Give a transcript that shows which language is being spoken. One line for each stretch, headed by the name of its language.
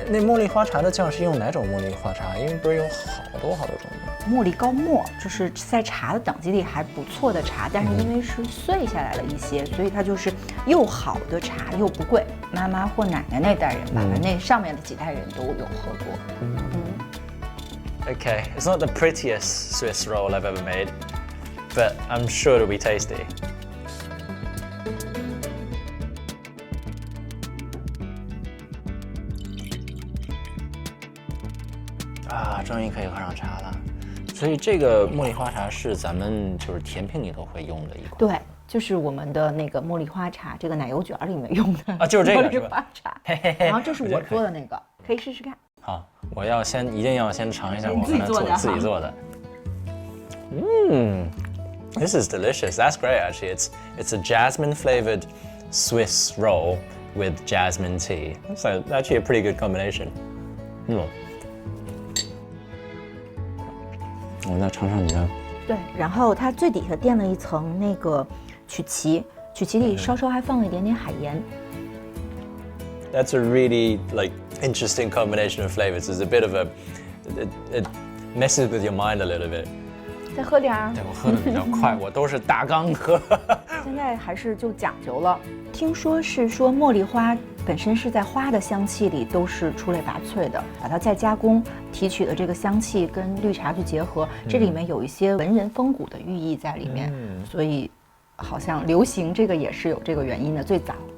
Chinese: 那茉莉花茶的酱是用哪种茉莉花茶？因为不是有好多种吗？茉莉高墨，就是在茶的等级里还不错的茶，但是因为是碎下来了一些，所以它就是又好的茶又不贵。妈妈或奶奶那代人吧，那上面的几代人都有喝过。
English: Okay, it's not the prettiest Swiss roll I've ever made, but I'm sure it'll be tasty.
Chinese: 啊，终于可以喝上茶了。所以这个茉莉花茶是咱们就是甜品里头会用的一款。对，就是我们的那个茉莉花茶，这个奶油卷里面用的啊，就是这个茉莉花茶。然后这是我做的那个，可以试试看。好，我要一定要先尝一下我自己做的。自己做的。
English: This is delicious. That's great, actually. It's a jasmine flavored Swiss roll with jasmine tea. That's actually a pretty good combination.
Chinese: 我再尝尝你的。对，然后它最底下垫了一层那个曲奇，曲奇里稍稍还放了一点点海盐。
English: That's a really interesting combination of flavors. It's a bit of it messes with your mind a little bit.
Chinese: 再喝点儿。对，我喝的比较快，我都是大缸喝。现在还是就讲究了。听说是说茉莉花本身是在花的香气里都是出类拔萃的，把它再加工提取的这个香气跟绿茶去结合，这里面有一些文人风骨的寓意在里面，所以好像流行这个也是有这个原因的，最早。